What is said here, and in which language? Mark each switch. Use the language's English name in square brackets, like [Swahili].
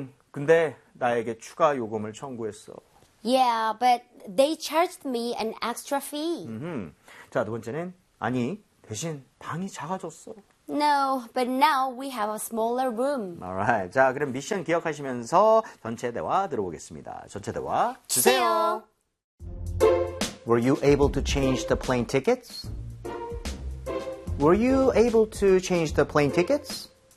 [Korean] 근데 나에게 추가 요금을 청구했어. [English] Yeah, but they charged me an extra fee. [Korean] 자, 두 번째는 아니, 대신 방이 작아졌어. [English] No, but now we have a smaller room. [Korean] Alright, 자 그럼 미션 기억하시면서 전체 대화 들어보겠습니다. 전체 대화 주세요. [English] Were you able to change the plane tickets? Were you able to change the plane tickets?